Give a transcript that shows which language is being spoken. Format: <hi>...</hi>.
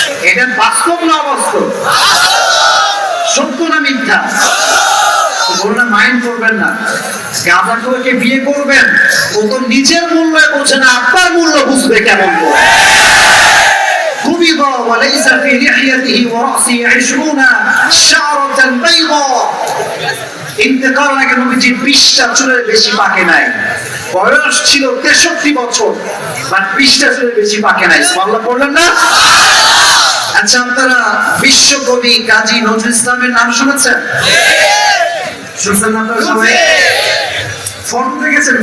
<bn>এটা বাস্তব না অবাস্তব, সত্য না মিথ্যা? বলুন, মাইন্ড করবেন না। গাঁজাখোরকে বিয়ে করবেন, ও তো নিজের মূল্য বোঝে না, আপনার মূল্য বুঝবে কেমন করে?</bn> <ar>قبض وليس في لحيته ورأسه 20 شعرة بيضاء।</ar> <bn>ইন্তেকাল আগে নবীজি 20টা চুলের বেশি পাকে নাই, বয়স ছিল 63 বছর, বাট 20টা চুলের বেশি পাকে নাই। সুবহানাল্লাহ বললেন না? আচ্ছা, আপনারা বিশ্বকবি কাজী নজরুল ইসলামের নাম শুনেছেন? শুনছেন আপনারা সবাই? ফটো দেখেছেন?</bn>